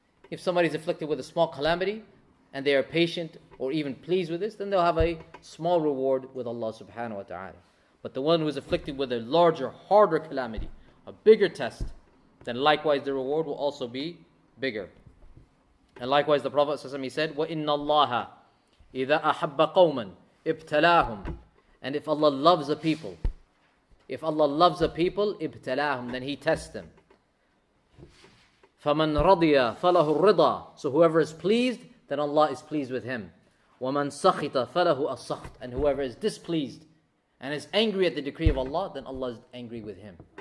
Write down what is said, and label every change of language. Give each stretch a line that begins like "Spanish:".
English: If somebody is afflicted with a small calamity and they are patient or even pleased with this, then they'll have a small reward with Allah subhanahu wa ta'ala. But the one who is afflicted with a larger, harder calamity, a bigger test, then likewise the reward will also be bigger. And likewise the Prophet ﷺ, he said,
Arabic: وَإِنَّ اللَّهَ إِذَا أَحَبَّ قَوْمًا ابْتَلَاهُمْ.
English: And if Allah loves a people,
Arabic: ابْتَلَاهُمْ,
English: then He tests them.
Arabic: فَمَنْ رَضِيَ فَلَهُ الرِّضَى.
English: So whoever is pleased, then Allah is pleased with him.
Arabic: وَمَنْ سَخِطَ فَلَهُ السَّخْطِ.
English: And whoever is displeased and is angry at the decree of Allah, then Allah is angry with him.